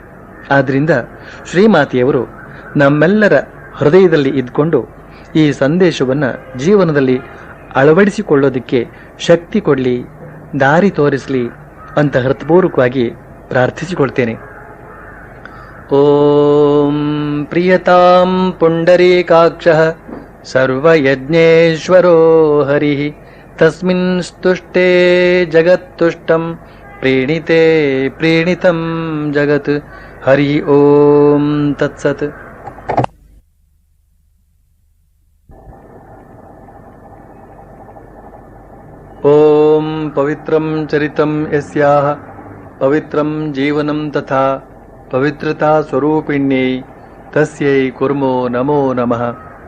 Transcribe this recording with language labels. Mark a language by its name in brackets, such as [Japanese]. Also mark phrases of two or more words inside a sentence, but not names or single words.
[Kannada] ಆದ್ರಿಂದ ಶ್ರೀಮಾತೆಯವರು ನಮ್ಮೆಲ್ಲರ ಹೃದಯದಲ್ಲಿ ಇದ್ಕೊಂಡು ಈ ಸಂದೇಶವನ್ನ ಜೀವನದಲ್ಲಿ ಅಳವಡಿಸಿಕೊಳ್ಳೋದಕ್ಕೆ ಶಕ್ತಿ ಕೊಡ್ಲಿ, ದಾರಿ ತೋರಿಸಲಿ ಅಂತ ಹೃತ್ಪೂರ್ವಕವಾಗಿ ಪ್ರಾರ್ಥಿಸಿಕೊಳ್ತೇನೆ. [Sanskrit] ಓಂ ಪ್ರಿಯತಾಂ ಪುಂಡರೀಕಾಕ್ಷಃ ಸರ್ವಯಜ್ಞೇಶ್ವರೋ ಹರಿಃ ತಸ್ಮಿನ್ ಸ್ತುಷ್ಟೇ ಜಗತ್ತುಷ್ಟಂ ಪ್ರೀಣಿತೆ ಪ್ರೀಣಿತಂ ಜಗತ್. ಹರಿ ಓಂ ತತ್ಸತ್. ಓಂ ಪವಿತ್ರಂ ಚರಿತಂ ಯಸ್ಯಾಃ ಪವಿತ್ರಂ ಜೀವನಂ ತಥಾ ಪವಿತ್ರತಾ ಸ್ವರೂಪಿಣ್ಯೈ ತಸ್ಯೈ ಕುರ್ಮೋ ನಮೋ ನಮಃ.